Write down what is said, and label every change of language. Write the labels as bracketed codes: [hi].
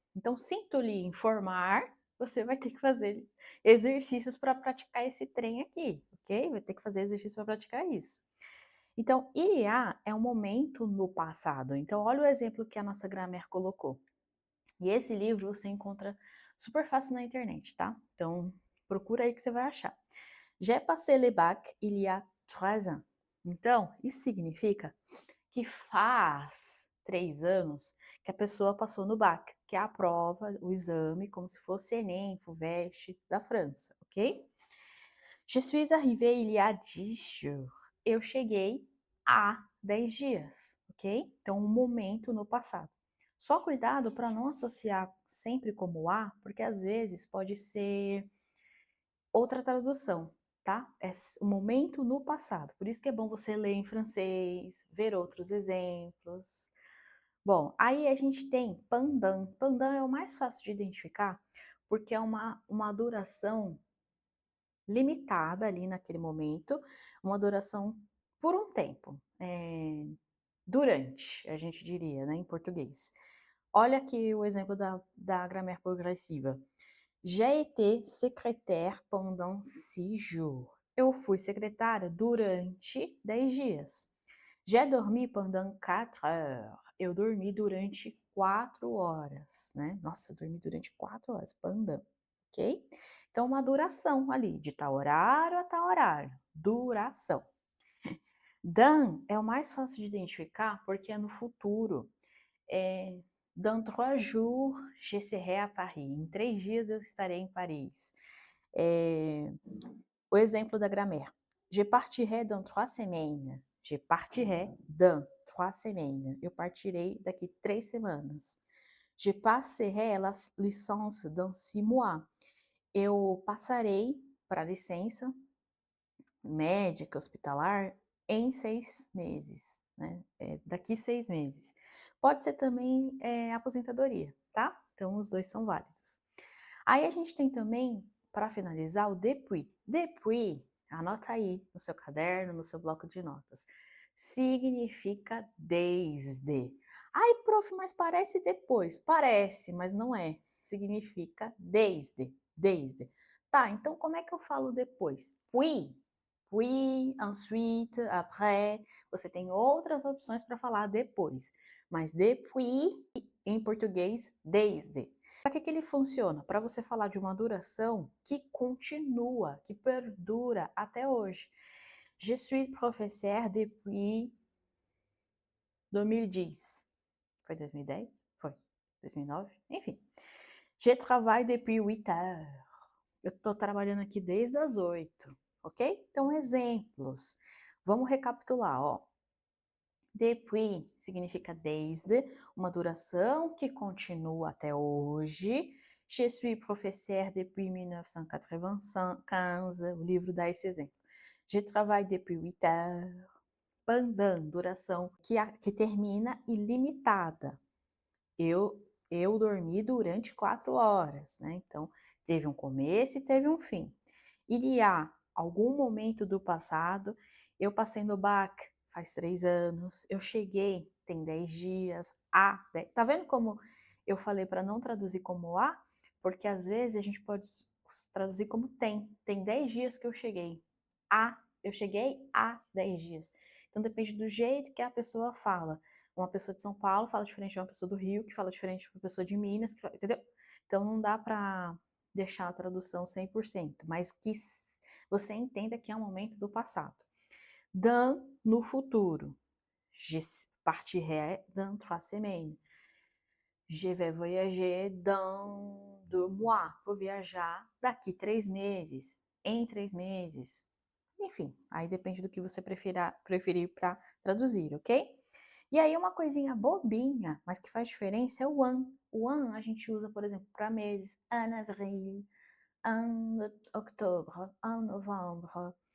[pt] Então, sinto lhe informar, você vai ter que fazer exercícios para praticar esse trem aqui, ok? Vai ter que fazer exercício para praticar isso. Então, il y a é um momento no passado. Então, olha o exemplo que a nossa Grammaire colocou. E esse livro você encontra super fácil na internet, tá? Então, procura aí que você vai achar. [fr] J'ai passé le bac il y a 3 ans. [pt] Então, isso significa que faz 3 anos que a pessoa passou no bac, que é a prova, o exame, como se fosse Enem, FUVEST da França, ok? [fr] Je suis arrivée il y a 10 jours. [pt] Eu cheguei há 10 dias, ok? Então, um momento no passado. Só cuidado para não associar sempre como a, porque às vezes pode ser outra tradução, tá? É o momento no passado. Por isso que é bom você ler em francês, ver outros exemplos. Bom, aí a gente tem pendant. Pendant é o mais fácil de identificar, porque é uma duração limitada ali naquele momento, uma duração por um tempo, durante, a gente diria, né, em português. Olha aqui o exemplo da Grammaire Progressiva. [fr] J'ai été secrétaire pendant 6 jours. [pt] Eu fui secretária durante 10 dias. [fr] J'ai dormi pendant 4 heures. [pt] Eu dormi durante 4 horas, né? Nossa, eu dormi durante 4 horas, pendant, ok? Então, uma duração ali, de tal horário a tal horário. Duração. Dans é o mais fácil de identificar porque é no futuro. [fr] Dans 3 jours, je serai à Paris. [pt] Em 3 dias eu estarei em Paris. O exemplo da grammaire. [fr] Je partirai dans 3 semaines. Je partirai dans 3 semaines. [pt] Eu partirei daqui 3 semanas. [fr] Je passerai la licence dans 6 mois. [pt] Eu passarei para a licença médica, hospitalar, em 6 meses, né? Daqui 6 meses. Pode ser também aposentadoria, tá? Então, os dois são válidos. Aí a gente tem também, para finalizar, o depuis. Depuis, anota aí no seu caderno, no seu bloco de notas. Significa desde. Ai, prof, mas parece depois. Parece, mas não é. Significa desde, desde. Tá, então como é que eu falo depois? Puis, ensuite, après. Você tem outras opções para falar depois. Mas depuis, em português, desde. Para que ele funciona? Para você falar de uma duração que continua, que perdura até hoje. [fr] Je suis professeur depuis 2010. [pt] Foi 2010? Foi. 2009? Enfim. [fr] Je travaille depuis 8 heures. [pt] Eu estou trabalhando aqui desde as 8, ok? Então, exemplos. Vamos recapitular, ó. Depuis significa desde, uma duração que continua até hoje. [fr] Je suis professeur depuis 1995, [pt] o livro dá esse exemplo. [fr] Je travaille depuis 8 heures. [pt] Pendant, duração que termina ilimitada. Eu dormi durante 4 horas, né, então teve um começo e teve um fim. Il y a algum momento do passado, eu passei no bac faz 3 anos, eu cheguei tem 10 dias, há de tá vendo como eu falei para não traduzir como há? Porque às vezes a gente pode traduzir como tem 10 dias que eu cheguei. Eu cheguei há 10 dias. Então depende do jeito que a pessoa fala. Uma pessoa de São Paulo fala diferente de uma pessoa do Rio, que fala diferente de uma pessoa de Minas, que fala, entendeu? Então não dá para deixar a tradução 100%, mas que você entenda que é um momento do passado. Dans, no futuro. [fr] Je partirai dans 3 semaines. Je vais voyager dans 2 mois. [pt] Vou viajar daqui 3 meses. Em 3 meses. Enfim, aí depende do que você preferir para traduzir, ok? E aí uma coisinha bobinha, mas que faz diferença é o an. O an a gente usa, por exemplo, para meses. [fr] En avril, en octobre, en novembre.